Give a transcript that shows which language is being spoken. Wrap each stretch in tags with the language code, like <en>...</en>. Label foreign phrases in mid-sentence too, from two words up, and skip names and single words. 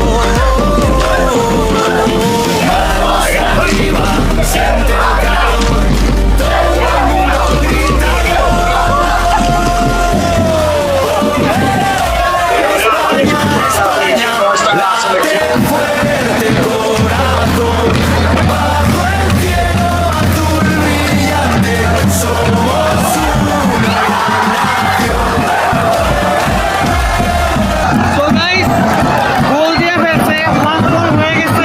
<es>Manos arriba, siente el calor, todo el mundo grita España, late fuerte el corazón, bajo el cielo azul brillante, somos una</es> <en>so guys,</en> <bn>গোল দিয়ে ফেলছে,</bn> <en>first goal</en> <bn>হয়ে গেছে।</bn>